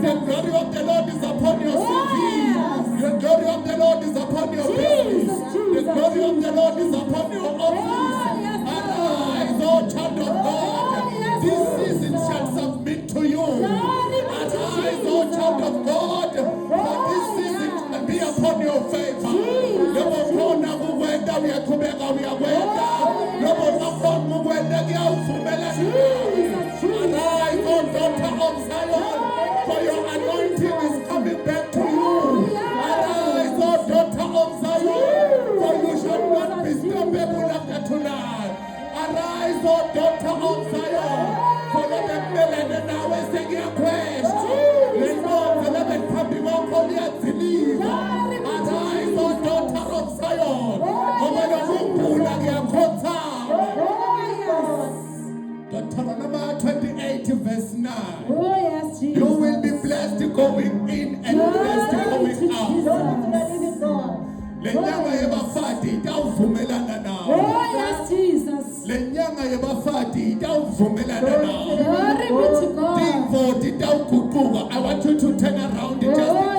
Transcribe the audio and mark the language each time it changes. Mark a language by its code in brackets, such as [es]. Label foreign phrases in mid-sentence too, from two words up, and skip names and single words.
[en] The glory of the Lord is upon your CV. The glory of the Lord is upon your business. The glory of the Lord is upon your office. Arise, O child of God. This season shall submit to you. Arise, O child of God. For this season shall be upon your favor. [ss] Lobona kukwenda uyaqhubeka uyakwenda. Lobona khona ukwenda kuyawuvumela. [en] Arise, O daughter of Zion, for your anointing is coming back to you. Arise, O daughter of Zion, for you shall not be stoppable after tonight. Arise, O daughter of Zion, for the melody now is taking a quest. Let go the lemon puppy won't call you to leave. Arise, O daughter of Zion, over the room like a kota. Deuteronomy 28 verse 9. You will be blessed going in and blessed going out. [ss] Lenyanga yebafati itawuvumelana nawe. Lenyanga yebafati itawuvumelana nawe. Tivoti itawuguquka. [en] I want you to turn around.